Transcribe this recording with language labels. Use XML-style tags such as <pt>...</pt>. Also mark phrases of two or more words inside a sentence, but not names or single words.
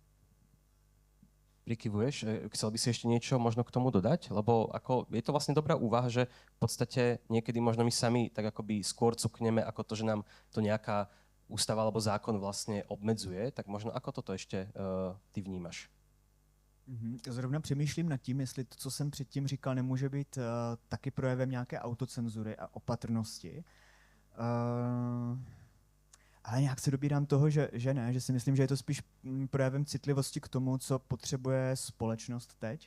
<sk>Prikyvuješ? Chcel by si ešte niečo možno k tomu dodať? Lebo je to vlastne dobrá úvaha, že v podstate niekedy možno my sami tak akoby skôr cukneme ako to, že nám to nejaká ústava alebo zákon vlastne obmedzuje. Tak možno ako toto ešte ty vnímaš?</sk> <cs>Zrovna přemýšlím nad tím, jestli to, co jsem předtím říkal, nemůže být taky projevem nějaké autocenzury a opatrnosti. Ale nějak se dobírám toho, že ne, že si myslím, že je to spíš projevem citlivosti k tomu, co potřebuje společnost teď.</cs>